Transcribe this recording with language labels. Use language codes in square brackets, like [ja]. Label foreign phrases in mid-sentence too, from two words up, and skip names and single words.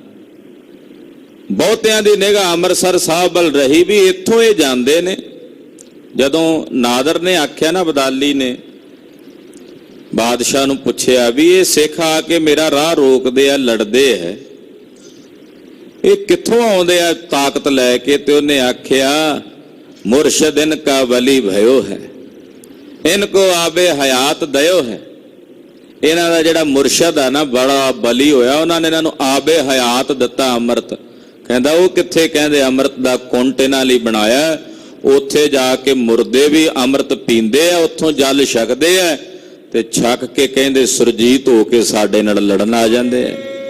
[pa] ਬਹੁਤਿਆਂ ਦੀ ਨਿਗਾਹ ਅੰਮ੍ਰਿਤਸਰ ਸਾਹਿਬ ਵੱਲ ਰਹੀ ਵੀ ਇੱਥੋਂ ਇਹ ਜਾਂਦੇ ਨੇ। ਜਦੋਂ ਨਾਦਰ ਨੇ ਆਖਿਆ ਨਾ, ਅਬਦਾਲੀ ਨੇ ਬਾਦਸ਼ਾਹ ਨੂੰ ਪੁੱਛਿਆ ਵੀ ਇਹ ਸਿੱਖ ਆ ਕੇ ਮੇਰਾ ਰਾਹ ਰੋਕਦੇ ਆ, ਲੜਦੇ ਹੈ, ਇਹ ਕਿੱਥੋਂ ਆਉਂਦੇ ਆ ਤਾਕਤ ਲੈ ਕੇ? ਤੇ ਉਹਨੇ ਆਖਿਆ [hi] मुर्शद इनका वली भयो है, इनको आबे हयात दयो है। [pa] ਇਨ੍ਹਾਂ ਦਾ ਜਿਹੜਾ ਮੁਰਸ਼ਦ ਹੈ ਨਾ ਬੜਾ ਬਲੀ ਹੋਇਆ, ਉਨ੍ਹਾਂ ਨੇ ਇਨ੍ਹਾਂ ਨੂੰ ਆਬੇ ਹਯਾਤ ਦਿੱਤਾ ਅੰਮ੍ਰਿਤ। ਕਹਿੰਦਾ ਉਹ ਕਿੱਥੇ, ਕਹਿੰਦੇ ਅੰਮ੍ਰਿਤ ਦਾ ਕੁੰਟ ਇਨ੍ਹਾਂ ਲਈ ਬਣਾਇਆ, ਉੱਥੇ ਜਾ ਕੇ ਮੁਰਦੇ ਭੀ ਅੰਮ੍ਰਿਤ ਪੀਂਦੇ ਆ, ਉੱਥੋਂ ਜਲ ਛਕਦੇ ਆ ਤੇ ਛਕ ਕੇ ਕਹਿੰਦੇ ਸੁਰਜੀਤ ਹੋ ਕੇ ਸਾਡੇ ਨਾਲ ਲੜਨ ਆ ਜਾਂਦੇ ਆ।